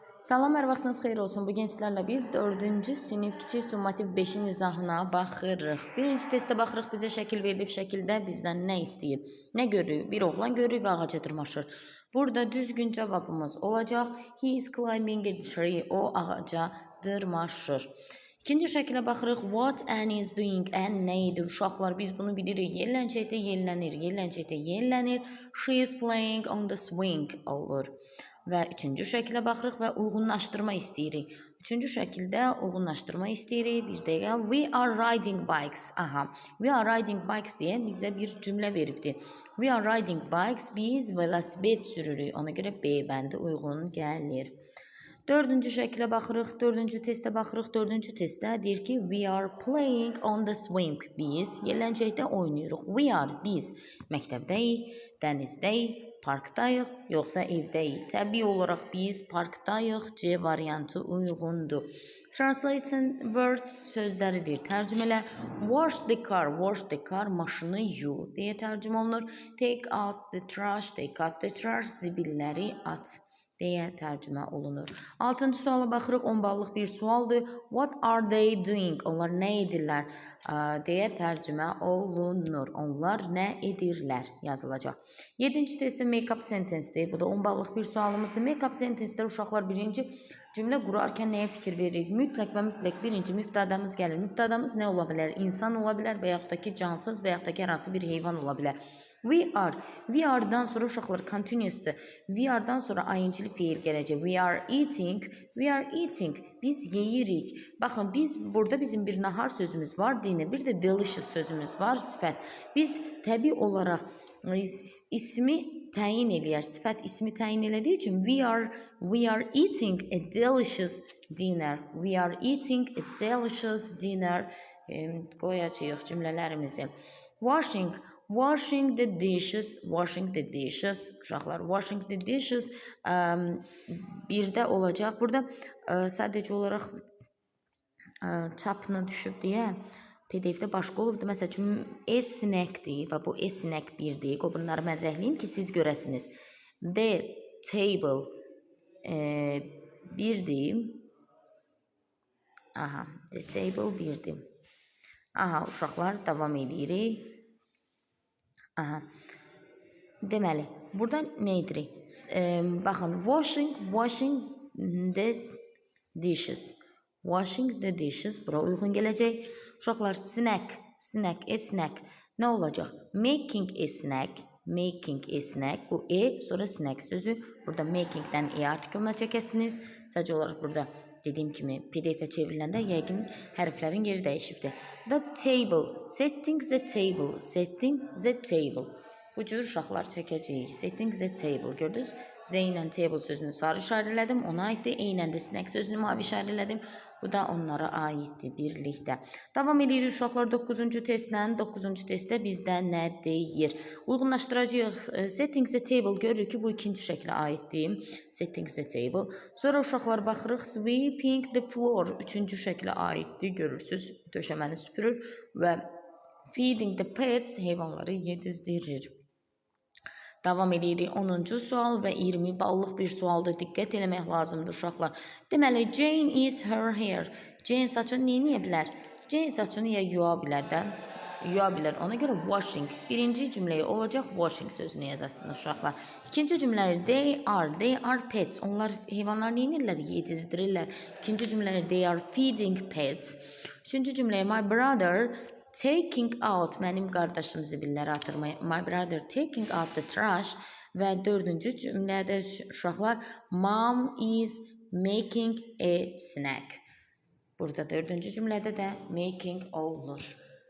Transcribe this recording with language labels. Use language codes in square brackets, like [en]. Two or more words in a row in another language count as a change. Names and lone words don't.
[az] Salam, hər vaxtınız xeyir olsun. Bugün sizlərlə biz 4-cü sinif kiçik summativ 5-in izahına baxırıq. Birinci testdə baxırıq, bizə şəkil verilib, şəkildə bizdən nə istəyir? Nə görürük? Bir oğlan görürük və ağaca dırmaşır. Burada düzgün cavabımız olacaq. [en] He is climbing a tree. [az] O ağaca dırmaşır. İkinci şəkilə baxırıq. [en] What Annie is doing? Anne [az] nə edir? Uşaqlar, biz bunu bilirik. Yellənçəkdə yellənir, yellənçəkdə yellənir. [en] She is playing on the swing olur. [az] Və üçüncü şəkilə baxırıq və uyğunlaşdırma istəyirik. Üçüncü şəkildə uyğunlaşdırma istəyirik. Bir dəqiqə. [en] We are riding bikes. Aha. We are riding bikes [az] deyə bizə bir cümlə veribdir. [en] We are riding bikes. [az] Biz velosiped sürürük. Ona görə B bəndi uyğun gəlir. Dördüncü şəkilə baxırıq. Dördüncü testə baxırıq. Dördüncü testdə deyir ki, [en] we are playing on the swing. [az] Biz yellənçəkdə oynayırıq. [en] We are, [az] biz məktəbdəyik, dənizdəyik, parkdayıq, yoxsa evdəyik. Təbii olaraq biz parkdayıq. C variantı uyğundur. [en] Translating words sözləridir. Tərcümələ wash the car, [az] maşını yu deyə tərcümə olunur. [en] Take out the trash, [az] zibilləri at deyə tərcümə olunur. 6-cı suala baxırıq. 10 ballıq bir sualdır. [en] What are they doing? [az] Onlar nə edirlər? Deyə tərcümə olunur. Onlar nə edirlər? Yazılacaq. 7-ci testdə [en] make-up sentence-dir. [az] Bu da 10 ballıq bir sualımızdır. [en] Make-up sentence-də [az] uşaqlar birinci cümlə qurarkən nəyə fikir veririk? Mütləq və mütləq birinci mübtədamız gəlir. Mübtədamız nə ola bilər? İnsan ola bilər və yaxud da ki, cansız və yaxud da ki, hər hansı bir heyvan ola bilər. [en] We are-dan [az] sonra uşaqlar continuous'dır. [en] We are-dan [az] sonra ing-li fiil gələcək. [en] We are eating. [az] Biz yeyirik. Baxın, burada bizim bir nahar sözümüz var, dinə. Bir də delicious sözümüz var, sifət. Biz təbii olaraq ismi təyin eləyər. Sifət ismi təyin elədiyi üçün [en] we are eating a delicious dinner. We are eating a delicious dinner. [az] Qoyacağıq cümlələrimizi. [en] Washing the dishes, uşaqlar, washing the dishes [az] birdə olacaq. Burada sadəcə olaraq çapına düşüb deyə PDF-də başqa olubdur. Məsəl üçün, snack-dir və bu snack 1-dir. Bunları mən rəhliyim ki, siz görəsiniz. [en] The table 1-dir. [az] Aha, the table 1-dir. Aha, uşaqlar, davam edirik. Aha. Deməli, burada nə edirik? Baxın, [en] washing the dishes. Washing the dishes, [az] bura uyğun gələcək. Uşaqlar, snack, nə olacaq? [en] Making a snack, [az] bu sonra snack sözü. Burada makingdən artiklına çəkəsiniz. Sadəcə olaraq burada dediyim kimi PDF-ə çevriləndə yəqin hərflərin yeri dəyişibdir. [en] The table, setting the table. [az] Bu cür uşaqlar çəkəcəyik. Setting the table, gördünüz? Z ilə table sözünü sarı işarələdim, ona aiddir. Eynən də snack sözünü mavi işarələdim. Bu da onlara aiddir birlikdə. Davam edirik uşaqlar 9-cu testlə. 9-cu testdə bizdə nə deyir? Uyğunlaşdıracağıq. [en] Setting the table [az] görürük ki, bu ikinci şəklə aiddir. [en] Setting the table. [az] Sonra uşaqlar baxırıq. [en] Sweeping the floor. [az] Üçüncü şəklə aiddir. Görürsünüz, döşəməni süpürür və [en] feeding the pets [az] heyvanları yedizdirir. Davam edirik 10-cu sual və 20 ballıq bir sualdır. Diqqət eləmək lazımdır uşaqlar. [en] Deməli, Jane is her hair. [az] Jane saçını neyə bilər? Jane saçını yuya bilər də. Yuya bilər. Ona görə washing. Birinci cümləyə olacaq washing sözünü yazasınız uşaqlar. İkinci cümlələri [en] they are pets. [az] Onlar heyvanlar neynirlər? Yedizdirirlər. İkinci cümlələri [en] they are feeding pets. [az] Üçüncü cümləyə [en] my brother taking out, [az] mənim qardaşım zibilləri atırmaya. [en] My brother taking out the trash. [az] Və dördüncü cümlədə uşaqlar [en] mom is making a snack. [az] Burada dördüncü cümlədə də making olunur.